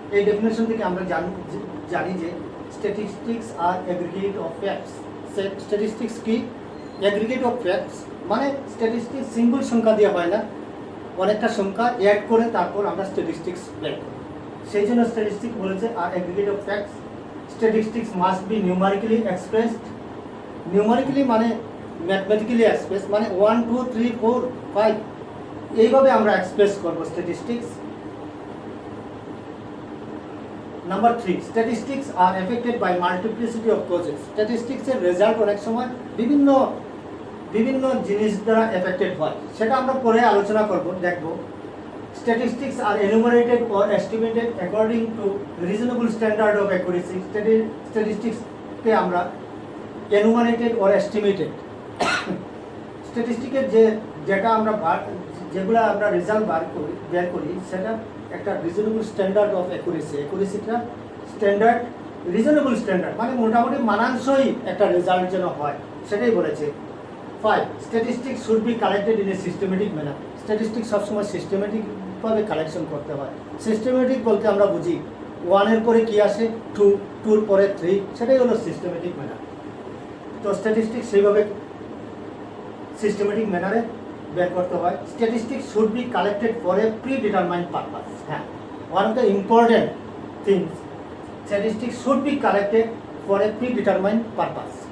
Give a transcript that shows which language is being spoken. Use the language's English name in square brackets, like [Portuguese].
[Bangla] এই ডেফিনেশন থেকে আমরা জানি যে [English] Statistics are aggregate of facts. [Bangla] Statistics কি? অ্যাগ্রিগেট অফ ফ্যাক্টস মানে স্ট্যাটিস্টিক্স সিঙ্গল সংখ্যা দেওয়া হয় না, অনেকটা সংখ্যা অ্যাড করে তারপর আমরা স্ট্যাটিস্টিক্স বের করি, সেই জন্য স্ট্যাটিস্টিক্স বলেছে। [English] Are aggregate of facts, statistics must be numerically expressed. [Bangla] numerically মানে ম্যাথমেটিক্যালি এক্সপ্রেস, মানে 1 2 3 4 5 এইভাবে আমরা এক্সপ্রেস করব statistics. [English] Number 3, statistics are affected by multiplicity of causes. [Bangla] স্ট্যাটিস্টিক্সের result অনেক সময় বিভিন্ন জিনিস দ্বারা এফেক্টেড হয়, সেটা আমরা পরে আলোচনা করব, দেখব। [English] Statistics are enumerated or estimated according to reasonable standard of accuracy. [Bangla] Statistics কে আমরা enumerated or estimated স্ট্যাটিস্টিকের যেটা আমরা যেগুলো আমরা রেজাল্ট বের করি সেটা একটা reasonable standard of অ্যাকুরেসিটা standard, reasonable standard মানে মোটামুটি মানানসই একটা রেজাল্ট যেন হয়, সেটাই বলেছে। [English] 5, statistics should be collected in a systematic manner. [Bangla] Statistics সবসময় সিস্টেমেটিকভাবে কালেকশন করতে হয়। সিস্টেমেটিক বলতে আমরা বুঝি ওয়ানের পরে কি আসে, টু, টুর পরে থ্রি, সেটাই হলো সিস্টেমেটিক ম্যানার। তো স্ট্যাটিস্টিক্স সেইভাবে সিস্টেমেটিক ম্যানারে বের করতে হয়। [English] Statistics should be collected for a predetermined purpose. হ্যাঁ, one of the important things, statistics should be collected for a predetermined purpose.